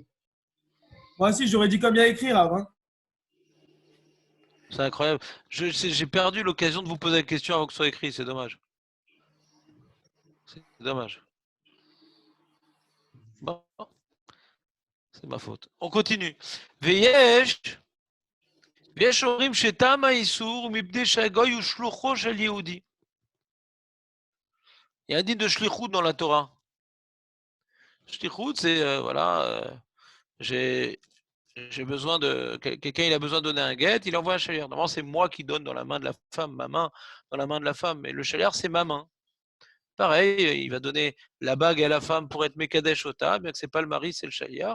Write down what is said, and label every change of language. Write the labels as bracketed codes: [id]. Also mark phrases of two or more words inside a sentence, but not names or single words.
[fr] Moi aussi, j'aurais dit comme il y a écrit, Rav. Hein. C'est incroyable. J'ai perdu l'occasion de vous poser la question avant que ce soit écrit, c'est dommage. C'est dommage. Bon, c'est ma faute. On continue. [he] Veyesh, ויש אומרים שטעם האיסור הוא מפני שהגוי הוא שלוחו של יהודי. [fr] Il y a un din de shlichut dans la Torah. Shlichut, c'est j'ai besoin de quelqu'un, il a besoin de donner un guet, il envoie un shaliach. Normalement, c'est moi qui donne dans la main de la femme, ma main dans la main de la femme, mais le shaliach, c'est ma main. Pareil, il va donner la bague à la femme pour être [he] מקדש אותה, [fr] bien que c'est pas le mari, c'est le shaliach.